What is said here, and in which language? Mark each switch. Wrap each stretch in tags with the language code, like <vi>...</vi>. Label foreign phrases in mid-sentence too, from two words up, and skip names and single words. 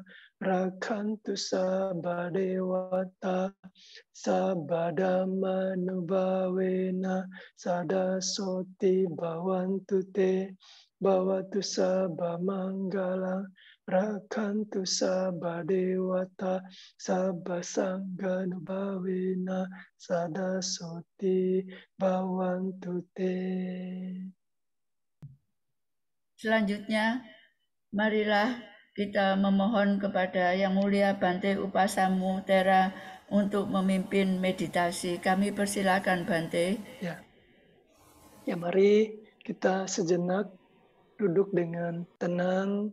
<pi>rakantu sabha dewata sabha dhamma nubawena sadasoti bhavantu te bhavatu sabha manggala rakantu sabha dewata sabha sangha nubhavena sadasoti bhavantu te.</pi> <id>Selanjutnya, marilah kita memohon kepada Yang Mulia Bante Upasamudera untuk memimpin meditasi. Kami persilakan Bante. Ya, mari kita sejenak duduk dengan tenang.</id>